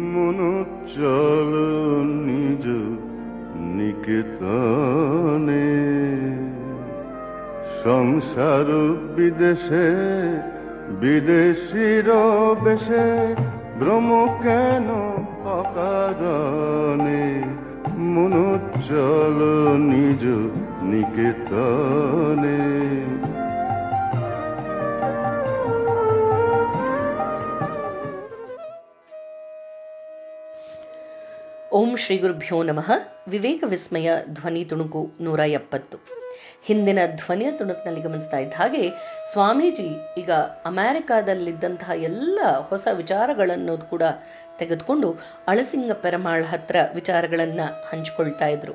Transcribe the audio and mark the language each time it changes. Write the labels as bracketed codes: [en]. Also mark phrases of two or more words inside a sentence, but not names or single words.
[bn] মনো চল নিজ নিকেতনে, সংসার বিদেশে বিদেশির বেশে, ভ্রম কেন অকারণে, মনো চল নিজ নিকেতনে। [kn] ಓಂ ಶ್ರೀ ಗುರುಭ್ಯೋ ನಮಃ. ವಿವೇಕ ವಿಸ್ಮಯ ಧ್ವನಿ ತುಣುಕು 170. ಹಿಂದಿನ ಧ್ವನಿಯ ತುಣುಕಿನಲ್ಲಿ ಗಮನಿಸ್ತಾ ಇದ್ದ ಹಾಗೆ ಸ್ವಾಮೀಜಿ ಈಗ ಅಮೆರಿಕಾದಲ್ಲಿದ್ದಂತಹ ಎಲ್ಲ ಹೊಸ ವಿಚಾರಗಳನ್ನು ಕೂಡ ತೆಗೆದುಕೊಂಡು ಅಳಸಿಂಗ ಪೆರಮಾಳ್ ಹತ್ರ ವಿಚಾರಗಳನ್ನು ಹಂಚಿಕೊಳ್ತಾ ಇದ್ರು.